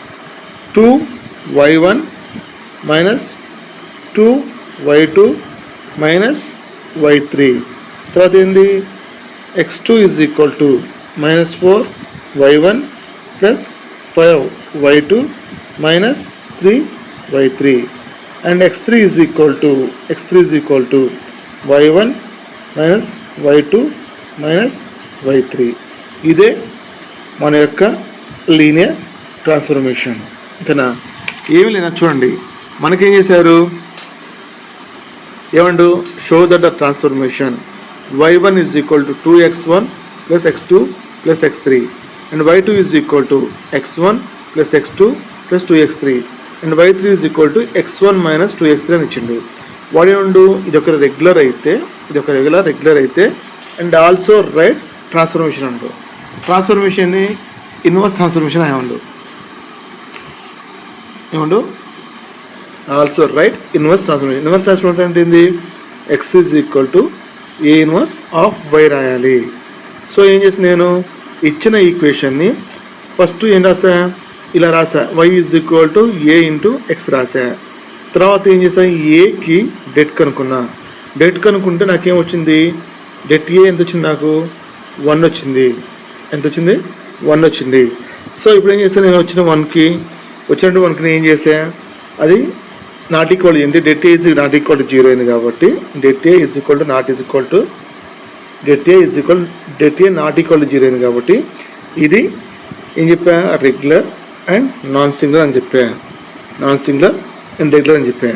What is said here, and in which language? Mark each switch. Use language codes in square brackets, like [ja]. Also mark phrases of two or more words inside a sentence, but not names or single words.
[en] 2y1 - 2y2 - y3 [te] తర్వాత ఏంది [en] x2 is equal to -4y1 + 5y2 - 3y3 and x3 is equal to y1 - y2 - y3. [te] ఇదే మన యొక్క [en] linear transformation. [te] ఓకేనా ఏమి లేదా చూడండి మనకేం చేశారు ఏమండు [en] show that the transformation y1 is equal to 2x1 + x2 + x3 and y2 is equal to x1 + x2 + 2x3 and y3 is equal to x1 - 2x3 [te] అని ఇచ్చిండు. వాడు ఏమండు ఇది ఒక [en] రెగ్యులర్ అయితే and also write transformation అంటూ transformation inverse transformation ఏమండు also write inverse transformation [te] అంటే ఏంది [en] x is equal to A inverse of y రాయాలి. [te] సో ఏం చేసిన నేను ఇచ్చిన ఈక్వేషన్ని ఫస్ట్ ఏం రాసా, ఇలా రాసా, y = a × x రాసా. తర్వాత ఏం చేసా, ఏకి డెట్ కనుక్కున్నా. డెట్ కనుక్కుంటే నాకేం వచ్చింది, డెట్ ఏ ఎంత వచ్చింది, నాకు 1 వచ్చింది. ఎంత వచ్చింది, 1 వచ్చింది. సో ఇప్పుడు ఏం చేస్తాను, నేను వచ్చినట్టు 1కి నేను ఏం చేసా, అది [en] not equal [te] ఏంటి, [en] det A not equal to 0 [te] అయింది కాబట్టి [en] det A not equal to det A not equal to 0 [te] అయింది కాబట్టి ఇది ఏం చెప్పా, [en] regular and non singular [te] అని చెప్పా, [en] non singular and regular [te] అని చెప్పా.